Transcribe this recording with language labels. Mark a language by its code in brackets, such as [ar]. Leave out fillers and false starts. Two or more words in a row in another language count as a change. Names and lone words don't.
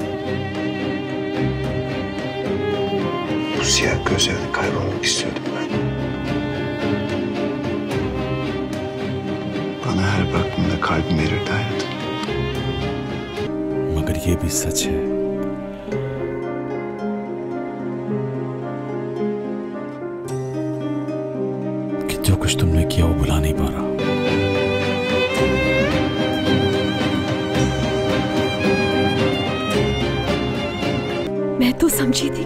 [tr] Bu siyah gözlerle kaybolmak istiyordum ben. Bana her baktığında kalbim verirdi hayatım. [hi] मगर ये भी सच है कि जो कुछ तुमने किया वो भुला नहीं पा रहा। मैं तो समझी थी।